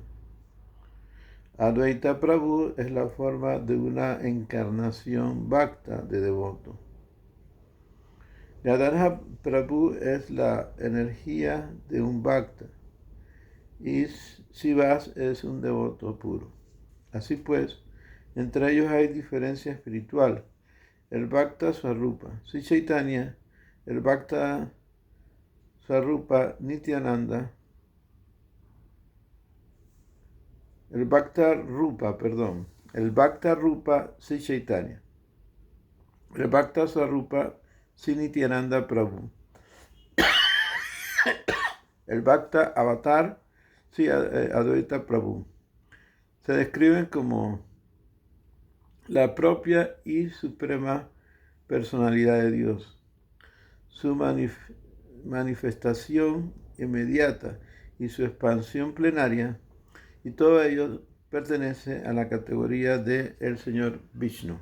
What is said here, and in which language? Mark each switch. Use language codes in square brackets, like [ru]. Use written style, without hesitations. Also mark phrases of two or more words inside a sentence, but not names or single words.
[es] Advaita Prabhu es la forma de una encarnación bhakta de devoto. Gadadhara Prabhu es la energía de un bhakta y Srivas es un devoto puro. Así pues, entre ellos hay diferencia espiritual. El bhakta Swarupa, Sri Chaitanya, el bhakta Swarupa Nityananda, el bhakta Rupa Sri Chaitanya, el bhakta Swarupa Sri Nityananda Prabhu, el bhakta Avatar Sri Advaita Prabhu. Se describen como la propia y suprema personalidad de Dios, su manifestación inmediata y su expansión plenaria, y todo ello pertenece a la categoría de el Señor Vishnu.